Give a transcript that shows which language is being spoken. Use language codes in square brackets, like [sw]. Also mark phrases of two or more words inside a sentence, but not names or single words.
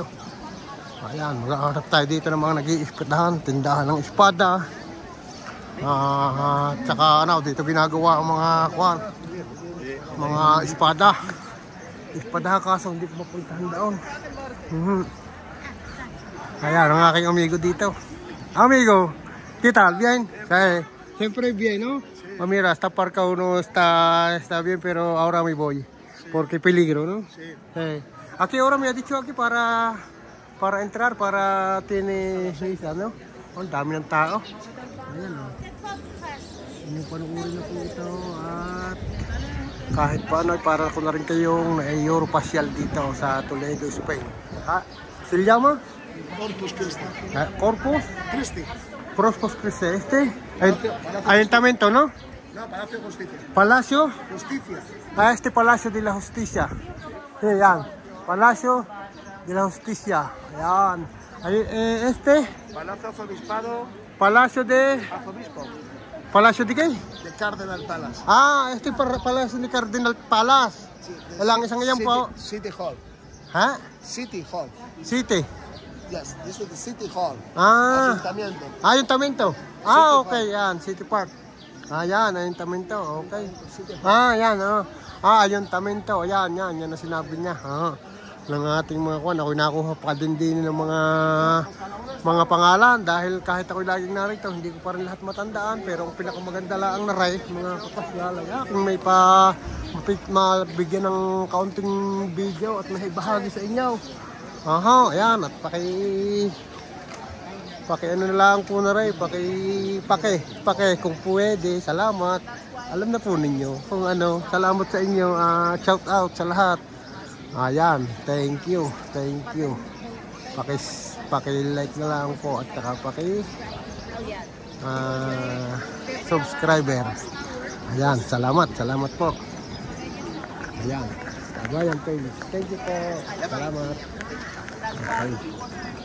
[tl] Ayan, mag-aarap tayo dito ng mga nag-iispadahan, tindahan ng espada. Tsaka dito ginagawa ang mga espada. Espada kaso hindi ko mapuntahan doon. Ayan ang aking amigo dito. [es] Amigo, ¿qué tal? ¿Bien? Sí. Siempre bien, ¿no? Mira, está aparcado uno, está bien, pero ahora me voy. Porque peligro, ¿no? Sí. ¿A qué hora me ha dicho aquí para entrar, para tiene visa, no? [tl] Ang dami ng tao. Ayan, Yung panuuri na po ito at kahit paano ay para ko na rin kayong Europasyal dito sa Toledo, Spain. [es] ¿Se llama? Corpus Christi. Corpus Christi. Corpus Christi. Ayuntamiento, ¿no? No, Palacio Justicia. Palacio. Justicia. Este Palacio de la Justicia. [tl] Sí, yan. Palacio de la Justicia. Yan. [es] Este. Palacio Arzobispado. Palacio de. Arzobispo. ¿Palacio de qué? [en] De Cardinal Palace. [es] Este Palacio de [en] Cardinal Palace. [es] Sí, [tl] Lang isang yan po. [en] City Hall. Ha? City Hall. City. Yes, this is the City Hall. [es] Ayuntamiento. Ayuntamiento. [tl] Okay, yan. City Park. Yan, ayuntamiento. Okay. Yan. Ayuntamiento. Yan na sinabi niya. Ng ating mga kuwan. Ako'y nakuha pa din ng mga pangalan dahil kahit ako'y laging narito, hindi ko pa rin lahat matandaan. Pero ang pinakamaganda lang naray, mga kapasyal, kung may mabigyan ng kaunting video at may bahagi sa inyo. Ayan, at ano na lang po naray, pake kung pwede, salamat. Alam na po ninyo kung ano, salamat sa inyo, [en] shout out [tl] sa lahat. Ayan, [en] thank you. [tl] Paki-like na lang po at saka subscriber. Ayan, salamat po. Ayan, Cagayan page. [en] Thank you [tl] po. Salamat. Okay.